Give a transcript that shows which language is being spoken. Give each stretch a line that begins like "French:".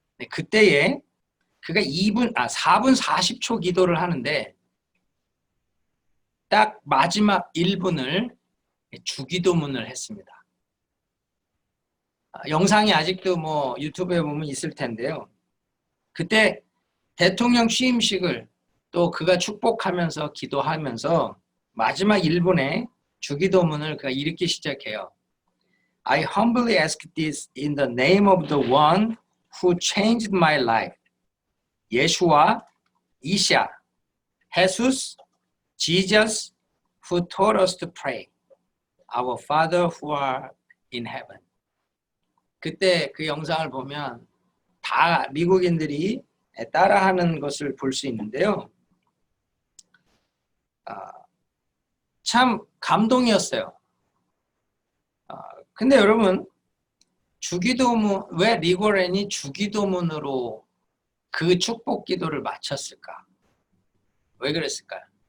Korean: 그때에 그가 4분 40초 기도를 하는데 딱 마지막 1분을 주기도문을 했습니다. 영상이 아직도 유튜브에 보면 있을 텐데요. 그때 대통령 취임식을 또 그가 축복하면서 기도하면서 마지막 1분에 주기도문을 그가 이렇게 시작해요.
English: I humbly ask this in the name of the one who changed my life.
Korean: 예수와 이샤,
English: Jesus, Jesus, who taught us to pray. Our Father who are in heaven.
Korean: 그때 그 영상을 보면 다 미국인들이 따라하는 것을 볼 수 있는데요. 참 감동이었어요. 근데 여러분, 주기도문, 왜 리고렌이 주기도문으로 그 축복 기도를 마쳤을까? 왜 그랬을까요?